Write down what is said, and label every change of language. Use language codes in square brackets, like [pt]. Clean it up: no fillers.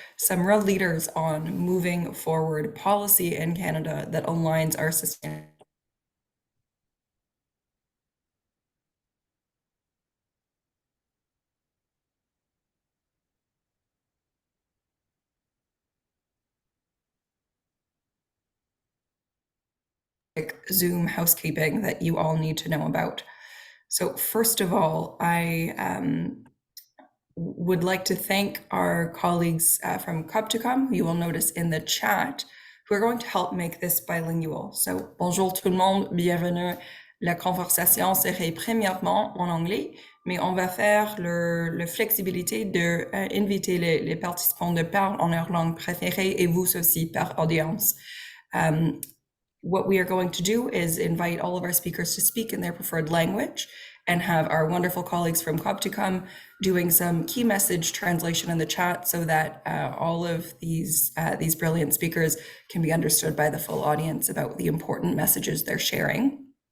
[en] Some real leaders on moving forward policy in Canada that aligns our sustainable Zoom housekeeping that you all need to know about. So first of all, I would like to thank our colleagues from Cop2Com, who you will notice in the chat, who are going to help make this bilingual. [fr] So bonjour tout le monde, bienvenue. La conversation serait premièrement en anglais, mais on va faire le flexibilité de inviter les participants de parler en leur langue préférée et vous aussi par audience. [en] What we are going to do is invite all of our speakers to speak in their preferred language and have our wonderful colleagues from Cop2Com doing some key message translation in the chat so that all of these brilliant speakers can be understood by the full audience about the important messages they're sharing.